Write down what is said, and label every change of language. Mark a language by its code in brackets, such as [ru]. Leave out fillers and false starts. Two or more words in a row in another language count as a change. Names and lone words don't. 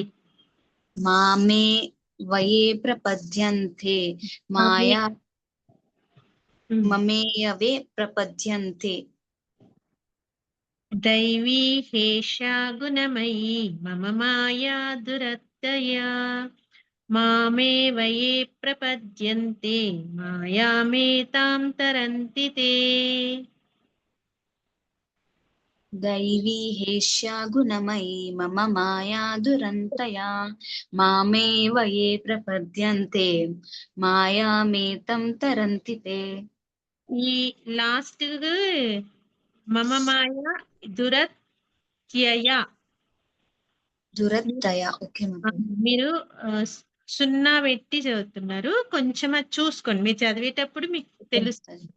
[sa] మామే వయే ప్రపద్యంతే మాయా మమేయవే ప్రపద్యంతే. దైవీ హేషా గుణమయీ మమ మాయా దురత్తయా మామేవ యే ప్రపద్యంతే మాయామేతాం తరంతి తే. दैवी हेष्या गुणमयी मम माया दुरन्तया मामेव ये प्रपद्यन्ते मायामेतं तरन्ति ते. [te] ఈ లాస్ట్ [sa] మమ మాయ దురత్యయ [te] దురత్తయ. ఓకే మీరు సున్నా పెట్టి చదువుతున్నారు, కొంచెం అది చూసుకోండి, మీరు చదివేటప్పుడు మీకు తెలుస్తుంది.